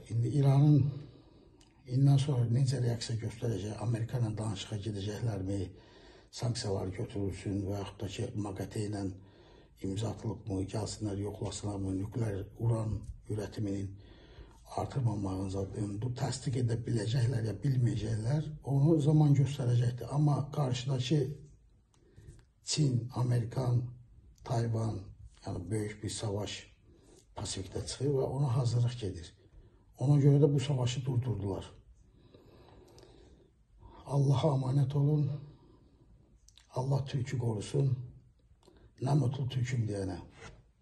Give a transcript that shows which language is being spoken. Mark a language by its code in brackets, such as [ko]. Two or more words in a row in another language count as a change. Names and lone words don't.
[az] İndi İranın İndən sonra necə reaksiya göstərəcək, Amerika ilə danışığa gedəcəklərmi, sanksiyalar götürülsün və yaxud da ki, MAGATE ilə imza atılıbmı, gəlsinlər, yoxlasınlarmı, [tr] nükleer uran üretiminin artırmamağınıza, [az] bu təsdiq edə biləcəklər ya bilməyəcəklər, onu zaman göstərəcəkdir. Amma qarşıdakı Çin, Amerikan, Tayvan, yəni böyük bir savaş Pasifikdə çıxır və ona hazırlıq gedir. Ona görə də bu savaşı durdurdular. [tr] Allah'a emanet olun. Allah Türk'ü korusun. Ne mutlu Türk'üm diyene.